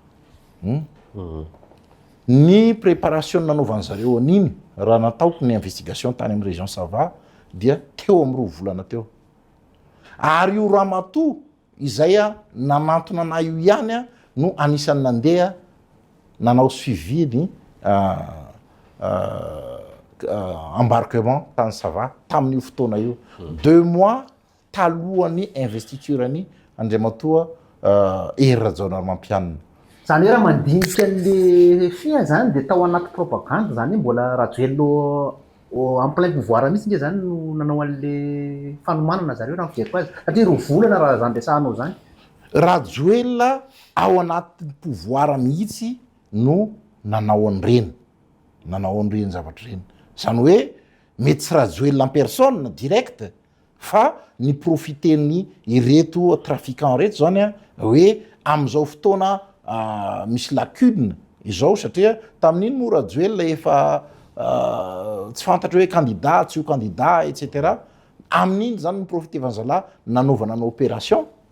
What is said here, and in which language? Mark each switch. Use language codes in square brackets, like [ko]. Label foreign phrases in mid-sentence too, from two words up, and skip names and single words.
[mg] ny préparation nanaovan'ny zareo an'iny raha nataoko ny investigation tany amin'ny région Sava dia teo amin'ny 2 volana teo ary io ramatoa izay nanantona ana io ihany no anisan'ny nandeha nanao suivi ny embarquement tany Sava tamin'io fotoana io 2 mois talohan'ny investiture ny Andriamatoa Rajaonarmampianina zany hoe raha mandinika an'le fia zany de tao anaty propagande zany mbola Rajoelina [fr] en plein pouvoir [mg] mihitsy nge zany no nanao an'le fanomanana zareo raha miveriko azy satria 2 volana raha zany resahanao zany Rajoelina ao anaty pouvoir mihitsy no nanao an'ireny zavatra ireny zany hoe mety tsy Rajoelina [fr] en personne [mg] direct fa ny profiten'ny ireto trafiquant reto zany hoe am'izao fotoana misy lacune izao satria tamin'iny moa Rajoelina efa tsy fantatra hoe candidat tsy ho candidat etc amin'iny zany ny profité vanzalahy nanaovana ny opération